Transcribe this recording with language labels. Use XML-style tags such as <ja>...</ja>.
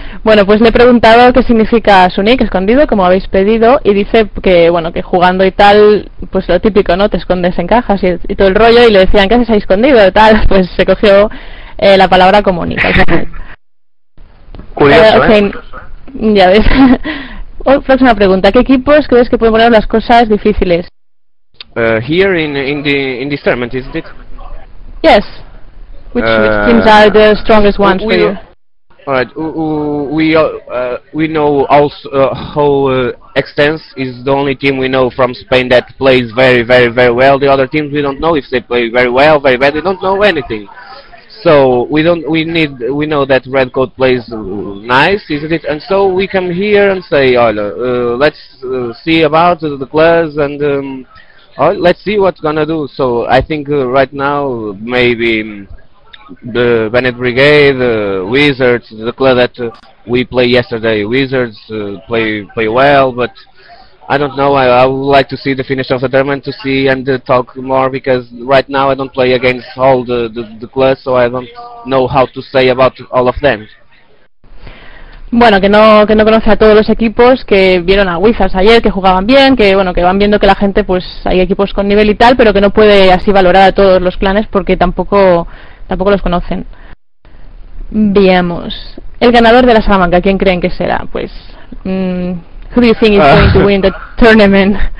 <es>Bueno, pues le he preguntado qué significa su nick, Escondido, como habéis pedido, y dice que, bueno, que jugando y tal, pues lo típico, ¿no? Te escondes en cajas y todo el rollo, y le decían, ¿qué haces ahí escondido? Y tal, pues se cogió la palabra como nick. Curioso, Ya ves. Próxima pregunta. ¿Qué equipos crees que pueden poner las cosas difíciles?</es> <en>Here in this tournament, isn't it? Yes. Which teams are the strongest ones for you? Alright, we know also how Extens is the only team we know from Spain that plays very, very, very well. The other teams we don't know if they play very well, very bad. We don't know anything. So we know that Redcoat plays nice, isn't it? And so we come here and say, let's see about the class and let's see what's gonna do. So I think right now maybe the Bennett Brigade, the Wizards, the club that we played yesterday, Wizards play well, but I don't know, I would like to see the finish of the tournament to see and talk more, because right now I don't play against all the clubs, so I don't know how to say about all of them.</en> <es>Bueno, que no conoce a todos los equipos, que vieron a Wizards ayer, que jugaban bien, que bueno, que van viendo que la gente, pues hay equipos con nivel y tal, pero que no puede así valorar a todos los clanes porque tampoco los conocen. Veamos. El ganador de la Salamanca, ¿quién creen que será? Pues,</es> <en>who do you think is going to win the tournament?</en>